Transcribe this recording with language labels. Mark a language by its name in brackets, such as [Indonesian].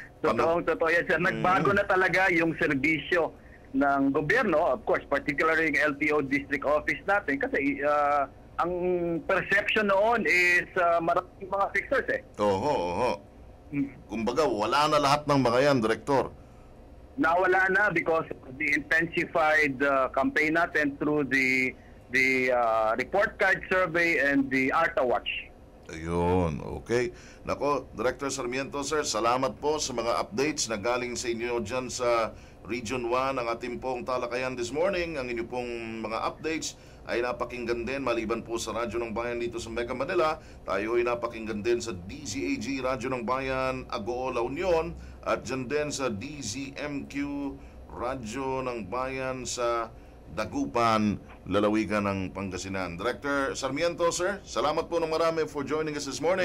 [Filipino] Totoo yan, sir. Nagbago na talaga yung serbisyo ng gobyerno, [English] of course, particularly [Filipino] yung LTO District Office natin, kasi ang perception noon is maraming mga fixers eh. Oo. Kumbaga, wala na lahat ng mga yan, Direktor. Nawala na [English] because of the intensified campaign [Filipino] natin [English] through the report card survey and the ArtaWatch. [Filipino] Ayun, okay. Nako, Director Sarmiento, sir, salamat po sa mga updates na galing sa inyo dyan sa Region 1 ang ating pong talakayan [English] this morning. [Filipino] Ang inyo pong mga updates ay napakinggan din maliban po sa Radyo ng Bayan dito sa Mega Manila. Tayo ay napakinggan din sa DZAG, Radyo ng Bayan, Agoo, La Union, at dyan din sa DZMQ, Radyo ng Bayan sa Dagupan, Lalawigan ng Pangasinan. Director Sarmiento, sir, salamat po ng marami [English] for joining us this morning.